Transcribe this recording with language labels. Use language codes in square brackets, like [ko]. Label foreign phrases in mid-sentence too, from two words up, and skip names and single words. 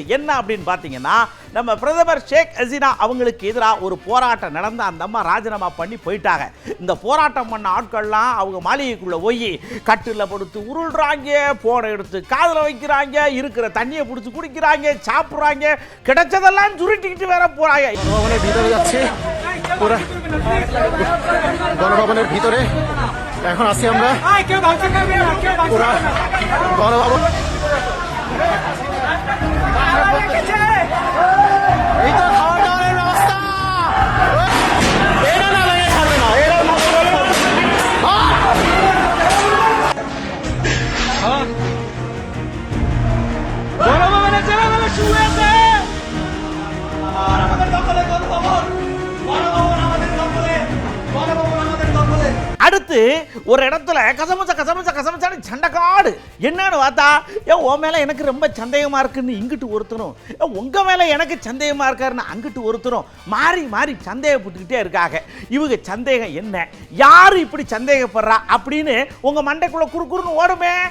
[ta] என்ன அப்படின்னு பாத்தீங்கன்னா, நம்ம பிரதமர் ஷேக் ஹசீனா அவங்களுக்கு எதிராக ஒரு போராட்டம் நடந்து அந்த அம்மா ராஜினாமா பண்ணி போயிட்டாங்க. இந்த போராட்டம் பண்ண ஆட்கள்லாம் அவங்க மாளிகைக்குள்ள போய் கட்டில் படுத்து உருள்றாங்க, போனை எடுத்து காதில் வைக்கிறாங்க, இருக்கிற தண்ணியை பிடிச்சி குடிக்கிறாங்க, சாப்பிட்றாங்க, கிடைச்சதெல்லாம் சுருட்டிக்கிட்டு வேற போறாங்க. [bn] গণভবনের ভিতরে এখন আছি আমরা। কেউ ভাঙচুর করবে না, কেউ ভাঙচুর করবে না। গণভবন এই তো খাওয়া দাওয়ার ব্যবস্থা। এরা না ভেঙে ছাড়বে না, এরা গণভবনের ছেলেমেয়েরা শুয়ে আছে। আর আমাদের দখলে গণভবন, গণভবন আমাদের দখলে, গণভবন আমাদের দখলে। [ta] அடுத்து ஒரு இடத்துல கசமச்சான்னு சண்டைக்காடு. என்னன்னு பார்த்தா, உன் மேல எனக்கு ரொம்ப சந்தேகமா இருக்குன்னு இங்கிட்டு ஒருத்தரும், உங்க மேல எனக்கு சந்தேகமா இருக்காருன்னு அங்கிட்டு ஒருத்தரும் மாறி மாறி சந்தேகப்பட்டுக்கிட்டே இருக்காங்க. இவங்க சந்தேகம் என்ன, யாரு இப்படி சந்தேகப்படுறா அப்படின்னு உங்க மண்டைக்குள்ள குறுக்குறுன்னு ஓடுமே.